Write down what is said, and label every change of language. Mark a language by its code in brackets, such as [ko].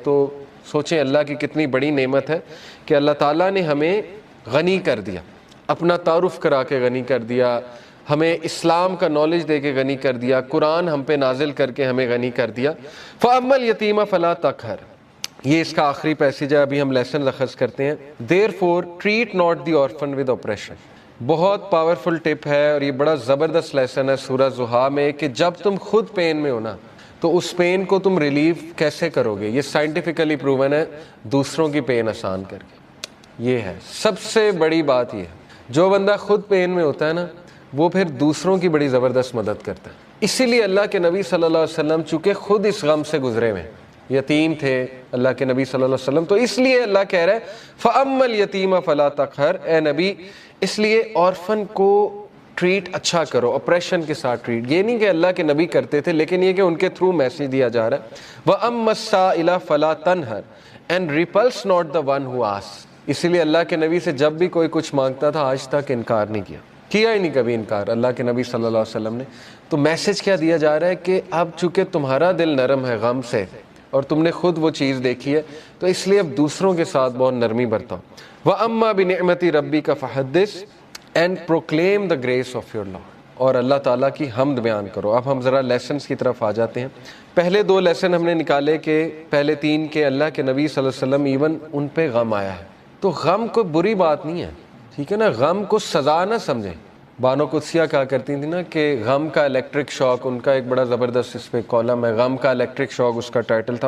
[ur] تو سوچیں اللہ کی کتنی بڑی نعمت ہے کہ اللہ تعالیٰ نے ہمیں غنی کر دیا، اپنا تعارف کرا کے غنی کر دیا، ہمیں اسلام کا نالج دے کے غنی کر دیا، قرآن ہم پہ نازل کر کے ہمیں غنی کر دیا. [ar] فَأَمَّا الْيَتِيمَ فَلَا تَقْهَرْ، [ur] یہ اس کا آخری پیسیج ہے، ابھی ہم لیسن اخذ کرتے ہیں. [en] Therefore treat not the orphan with oppression. [ur] بہت پاورفل ٹپ ہے، اور یہ بڑا زبردست لیسن ہے سورہ ضحیٰ میں کہ جب تم خود پین میں ہو نا تو اس پین کو تم ریلیف کیسے کرو گے. یہ سائنٹیفکلی پروون ہے، دوسروں کی پین آسان کر کے. یہ ہے سب سے بڑی بات. یہ ہے جو بندہ خود پین میں ہوتا ہے نا، وہ پھر دوسروں کی بڑی زبردست مدد کرتا ہے. اسی لیے اللہ کے نبی صلی اللہ علیہ وسلم چونکہ خود اس غم سے گزرے ہوئے، یتیم تھے اللہ کے نبی صلی اللہ علیہ وسلم، تو اس لیے اللہ کہہ رہا ہے [ar] فَأَمَّا الْيَتِيمَ فَلَا تَقْهَرْ، [ur] اے نبی اس لیے آرفن کو ٹریٹ اچھا کرو، اپریشن کے ساتھ ٹریٹ. یہ نہیں کہ اللہ کے نبی کرتے تھے، لیکن یہ کہ ان کے تھرو میسج دیا جا رہا ہے. [ar] وَأَمَّا السَّائِلَ فَلَا تَنْهَرْ [en] and repulse not the one who asks. [ur] اسی لیے اللہ کے نبی سے جب بھی کوئی کچھ مانگتا تھا آج تک انکار نہیں کیا ہی نہیں کبھی انکار اللہ کے نبی صلی اللہ علیہ وسلم نے. تو میسج کیا دیا جا رہا ہے کہ اب چونکہ تمہارا دل نرم ہے غم سے اور تم نے خود وہ چیز دیکھی ہے، تو اس لیے اب دوسروں کے ساتھ بہت نرمی برتاؤ. [ar] وَأَمَّا بِنِعْمَةِ رَبِّكَ فَحَدِّثْ [en] and proclaim the grace of your Lord. [ur] اور اللہ تعالیٰ کی حمد بیان کرو. اب ہم ذرا لیسنز کی طرف آ جاتے ہیں. پہلے 2 لیسن ہم نے نکالے کہ پہلے 3 کہ اللہ کے نبی صلی اللہ علیہ وسلم ایون ان پہ غم آیا ہے. تو غم کوئی بری بات نہیں ہے، ٹھیک ہے نا. غم کو سزا نہ سمجھیں. بانو قدسیہ کہا کرتی تھی نا کہ غم کا الیکٹرک شاک، ان کا ایک بڑا زبردست اس پہ کالم ہے، غم کا الیکٹرک شاک اس کا ٹائٹل تھا.